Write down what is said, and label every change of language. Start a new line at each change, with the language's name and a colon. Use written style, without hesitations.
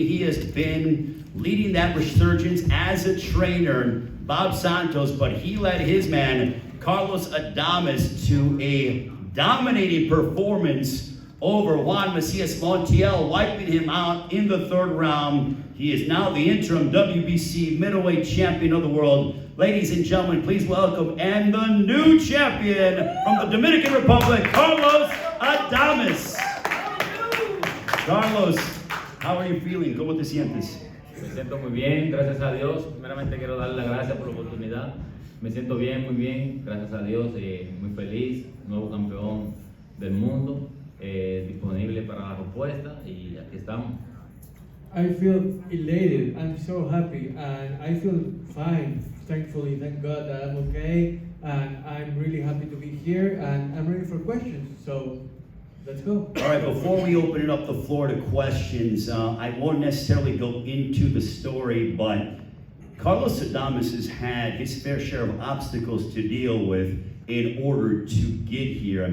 English: He has been leading that resurgence as a trainer, Bob Santos, but he led his man, Carlos Adames, to a dominating performance over Juan Macias Montiel, wiping him out in the third round. He is now the interim WBC middleweight champion of the world. Ladies and gentlemen, please welcome, and the new champion from the Dominican Republic, Carlos Adames. Carlos, how are you feeling?
Spanish: ¿Cómo te sientes? Me siento muy bien, gracias a Dios. Primeramente quiero darle las gracias por la oportunidad. Me siento bien, muy bien, gracias a Dios. Muy feliz, nuevo campeón del mundo, disponible para la respuesta y aquí estamos.
English: I feel elated, I'm so happy, and I feel fine, thankfully, thank God that I'm okay, and I'm really happy to be here, and I'm ready for questions, so let's go. All right, before we open it up the floor to questions, I won't necessarily go into the story, but Carlos Adames has had his fair share of obstacles to deal with in order to get here.